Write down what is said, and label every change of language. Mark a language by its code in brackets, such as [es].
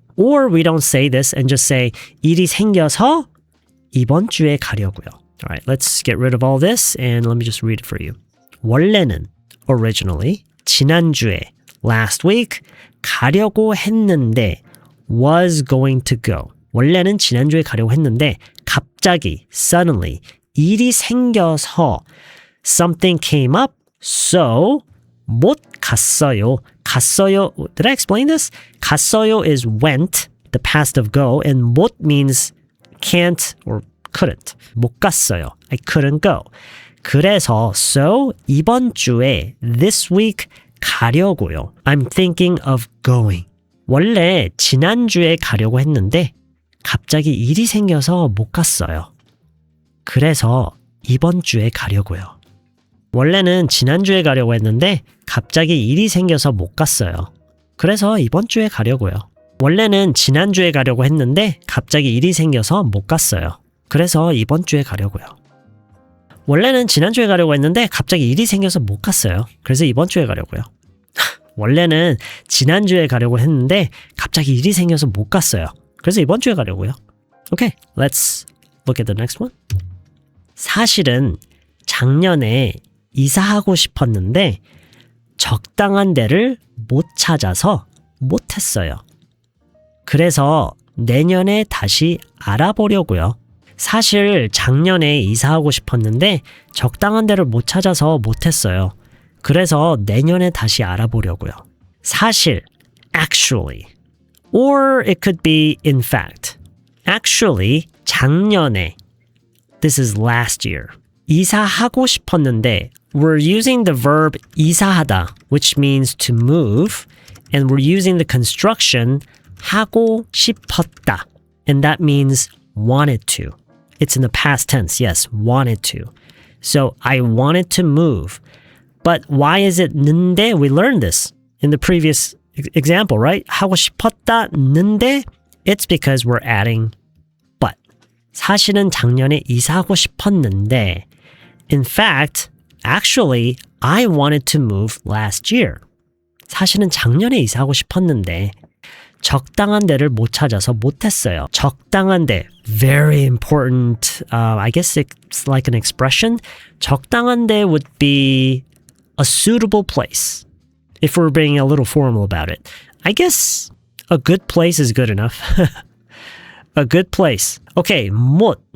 [en] Or we don't say this and just say [ko] 일이 생겨서 이번 주에 가려고요. [en] All right, let's get rid of all this and let me just read it for you. 원래는, originally, 지난주에, last week, [ko] 가려고 했는데, [en] was going to go. [ko] 원래는 지난주에 가려고 했는데, 갑자기, suddenly, 일이 생겨서, [en] something came up, [ko] so, 못 갔어요. [en] 갔어요, did I explain this? 갔어요 is went, the past of go, and 못 means can't or couldn't. [ko] 못 갔어요. [en] I couldn't go. [ko] 그래서 so 이번 주에 [en] this week [ko] 가려고요. [en] I'm thinking of going. [ko] 원래 지난주에 가려고 했는데 갑자기 일이 생겨서 못 갔어요. 그래서 이번 주에 가려고요. 원래는 지난주에 가려고 했는데 갑자기 일이 생겨서 못 갔어요. 그래서 이번 주에 가려고요. 원래는 지난주에 가려고 했는데 갑자기 일이 생겨서 못 갔어요. 그래서 이번 주에 가려고요. 원래는 지난주에 가려고 했는데 갑자기 일이 생겨서 못 갔어요. 그래서 이번 주에 가려고요. 원래는 지난주에 가려고 했는데 갑자기 일이 생겨서 못 갔어요. 그래서 이번 주에 가려고요. [en] Okay, let's look at the next one. [ko] 사실은 작년에 이사하고 싶었는데 적당한 데를 못 찾아서 못했어요. 그래서 내년에 다시 알아보려고요. 사실 작년에 이사하고 싶었는데 적당한 데를 못 찾아서 못했어요. 그래서 내년에 다시 알아보려고요. [en] 사실, actually, or it could be in fact. Actually, 작년에, this is last year. [ko] 이사하고 싶었는데 [en] we're using the verb 이사하다, which means to move, and we're using the construction [ko] 하고 싶었다, [en] and that means wanted to. It's in the past tense, yes, wanted to. So I wanted to move. But why is it 는데? We learned this in the previous example, right? [ko] 하고 싶었다, 는데? [en] It's because we're adding but. [ko] 사실은 작년에 이사하고 싶었는데 [en] in fact, actually, I wanted to move last year. [ko] 사실은 작년에 이사하고 싶었는데 적당한 데를 못 찾아서 못했어요. 적당한 데, [en] very important. I guess it's like an expression. [ko] 적당한 데 [en] would be a suitable place. If we're being a little formal about it. I guess a good place is good enough. A good place. Okay, 못.